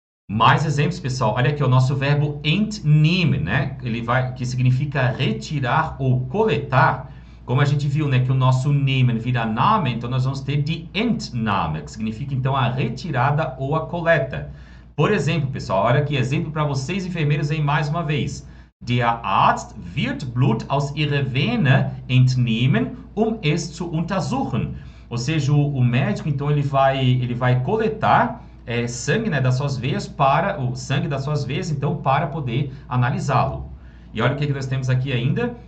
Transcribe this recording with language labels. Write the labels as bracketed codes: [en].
[pt] Mais exemplos, pessoal. Olha aqui o nosso verbo entnehmen, né? Que significa retirar ou coletar. Como a gente viu, né, que o nosso nehmen vira Name, então nós vamos ter die Entnahme, que significa então a retirada ou a coleta. Por exemplo, pessoal, olha aqui, exemplo para vocês enfermeiros aí mais uma vez. [de] Der Arzt wird Blut aus ihrer Vene entnehmen, es zu untersuchen. [pt] Ou seja, o médico, então, ele vai coletar sangue, né, das suas veias o sangue das suas veias, então, para poder analisá-lo. E olha o que nós temos aqui ainda.